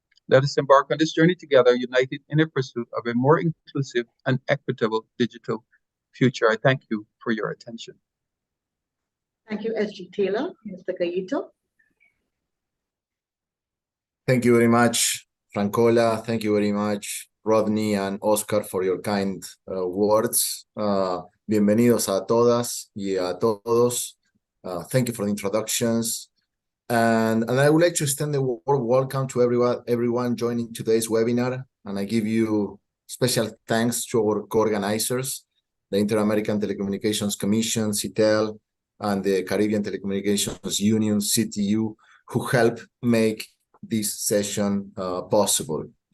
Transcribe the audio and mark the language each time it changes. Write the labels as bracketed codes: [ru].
[en] Let us embark on this journey together, united in a pursuit of a more inclusive and equitable digital future. I thank you for your attention. Thank you, SG Taylor. Mr. Gayito. Thank you very much, Francola. Thank you very much, Rodney and Oscar, for your kind words. [es] Bienvenidos a todas y a todos. [en] Thank you for the introductions. And I would like to extend the warm welcome to everyone joining today's webinar. And I give you special thanks to our co-organizers, the Inter-American Telecommunications Commission, CTEL, and the Caribbean Telecommunications Union, CTU, who helped make this session possible.